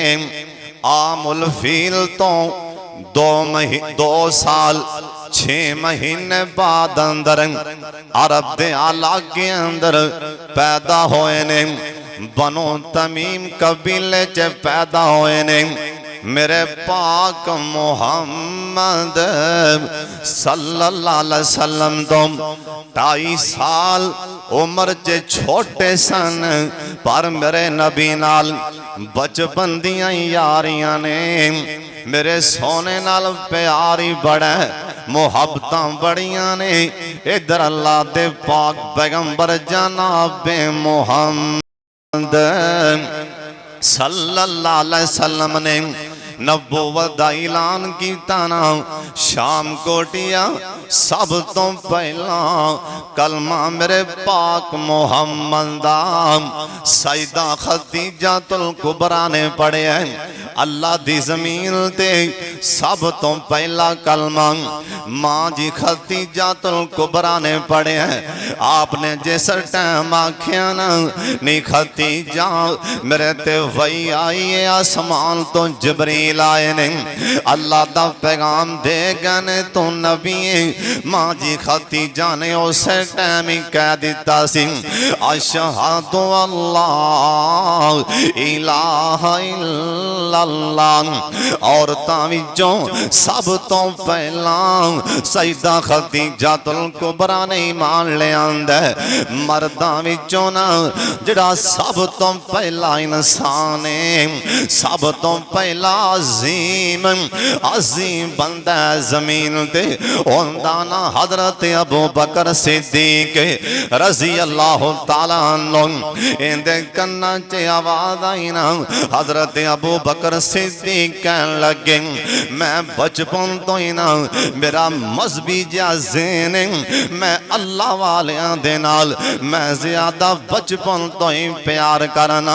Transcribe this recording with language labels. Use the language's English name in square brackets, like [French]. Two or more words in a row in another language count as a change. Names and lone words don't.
[Punjabi] عام الفیل تو 2 سال 6 مہینے بعد اندر عرب دے علاقے اندر پیدا ہوئے نے. بنو تمیم قبیلے چ پیدا ہوئے نے. میرے پاک محمد [Arabic] صلى الله عليه وسلم [Punjabi] تو 2.5 سال عمر چ چھوٹے سن، پر میرے نبی نال بچپن دیاں یاریاں نے. میرے سوہنے نال پیار ہی بڑا، محبتاں بڑیاں نے. ادھر اللہ دے پاک پیغمبر جناب محمد [Arabic] صلى الله عليه وسلم [Punjabi] نے نبوت دا اعلان کیتا نا. شام کوٹیا سب تو پہلا کلمہ میرے پاک محمد دا سیدہ خدیجۃ الکبریٰ نے پڑھیا. اللہ دی زمین تے سب تو پہلا کلمہ ماں جی خدیجۃ الکبریٰ نے پڑھیا. آپنے جس ٹائم آکھیا نا نی خدیجہ میرے تے وحی آئی ہے آسمان تو جبریل آئے نے. اللہ دا پیغام دے گئے تو نبی ماں جی خدیجہ نے اس ٹائم ہی کہہ دتا سی [Arabic] أشهد أن لا إله إلا الله. [Punjabi] عورتاں وچوں سب تو پہلا سیدہ خدیجۃ الکبریٰ نے ایمان لیاندا. مرداں وچوں نا جیہڑا سب تو پہلا انسان ہے، سب تو پہلا عظیم عظیم بندہ زمین تے ہوندا نا حضرت ابو بکر صدیق [Arabic] رضي الله تعالى عنه. [Punjabi] ایندے کناں چ آواز آئی نا حضرت ابو بکر صدیق کہن لگے میں بچپن تو ہی نا میرا مذہبی ذہن ہے، میں اللہ والیاں دے نال میں زیادہ بچپن تو ہی پیار کرنا.